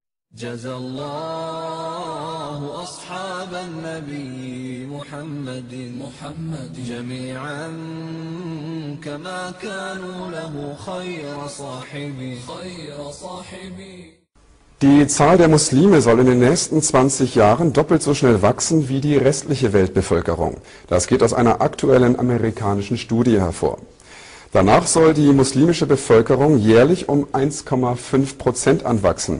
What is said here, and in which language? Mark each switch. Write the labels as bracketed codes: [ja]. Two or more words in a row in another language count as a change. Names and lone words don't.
[ar] جزى الله أصحاب النبي محمد جميعا كما كانوا له خير صاحبي. [de] Die Zahl der Muslime soll in den nächsten 20 Jahren doppelt so schnell wachsen wie die restliche Weltbevölkerung. Das geht aus einer aktuellen amerikanischen Studie hervor. Danach soll die muslimische Bevölkerung jährlich um 1,5% anwachsen.